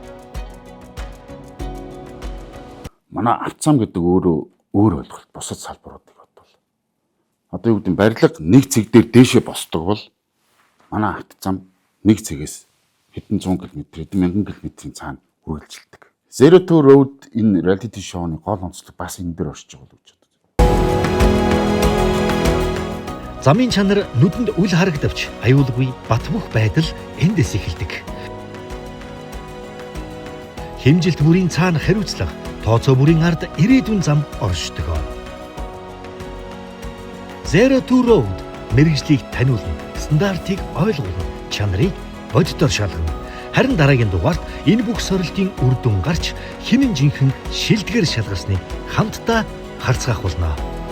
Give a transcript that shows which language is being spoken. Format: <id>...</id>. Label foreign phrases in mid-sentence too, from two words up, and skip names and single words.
<mn>Манай автозам гэдэг өөрөө өөр ойлголт бусад салбаруудыг бодвол. Одоо юу гэдэг барилга нэг цэг дээр дээшээ босдог бол манай автозам нэг цэгээс хэдэн 100 км, хэдэн мянган км-ийн цаана үргэлжилдэг. Zero to Road энэ reality show-ны гол онцлог бас энэ дээр оршиж байгаа гэж боддог. Замын чанар нүдэнд үл харагдавч аюулгүй бат бөх байдал эндээс эхэлдэг. Хэмжилт бүрийн цаана хариуцлага, тооцоо бүрийн ард ирээдүйн зам оршдог. Zero to Road мэргэжлийг таниулна, стандартыг ойлгуулна, чанарыг боддоор шалгана. Харин дараагийн дугаарт энэ бүх сорилтын үр дүн гарч хинэн жинхэн шилдгээр шалгасныг хамтдаа харцгаах болно.</mn>